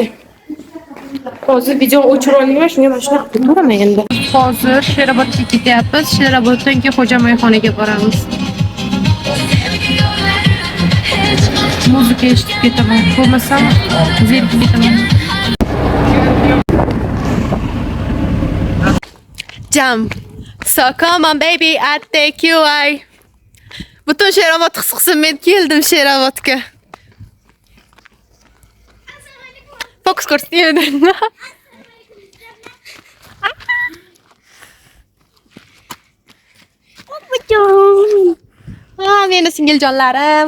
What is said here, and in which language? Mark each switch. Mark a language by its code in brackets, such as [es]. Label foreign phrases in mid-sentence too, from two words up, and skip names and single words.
[uz] Hozir video o'chirib olmayman, shunga mana shunaqa qilib turaman endi. Hozir Sherobodga ketyapmiz. Sheroboddan keyin Xo'jamayxonaga boramiz. Muzika eshitib ketaman. Bo'lmasam zerikib ketaman. Jam. [en] So come on baby, I take you away. [uz] Butun Sherobod his qilsin, men keldim Sherobodga. Fokus ko'rsatyapti. Meni singiljonlarim.